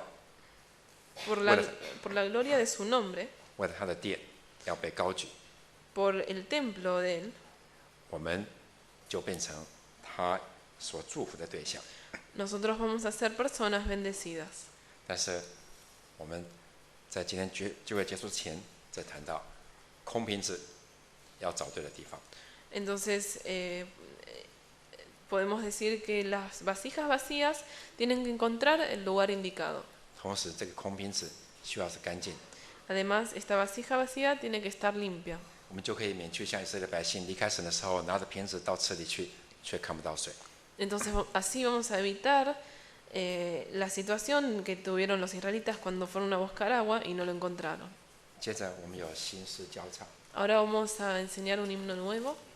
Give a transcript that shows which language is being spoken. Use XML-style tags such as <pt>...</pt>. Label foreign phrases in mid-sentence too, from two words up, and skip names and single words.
<es>Por Bueno. la gloria de su nombre,</es> <zh>为了他的殿要被高举，</zh> <es>por el templo de Él,</es> <zh>我们就变成他所祝福的对象。</zh> <es>nosotros vamos a ser personas bendecidas.</es> <zh>但是我们在今天聚会结束前，再谈到空瓶子要找对的地方。</zh> <es>Entonces, podemos decir que las vasijas vacías tienen que encontrar el lugar indicado.</es> <zh>同时，这个空瓶子需要是干净，</zh> <es>Además, esta vasija vacía tiene que estar limpia.</es> <zh>我们就可以免去像以色列百姓离开神的时候，拿着瓶子到池里去，却看不到水。</zh> <es>Entonces, así vamos a evitar la situación que tuvieron los israelitas cuando fueron a buscar agua y no lo encontraron.</es> <zh>接着，我们有新诗交唱。</zh> <es>Ahora vamos a enseñar un himno nuevo.</es>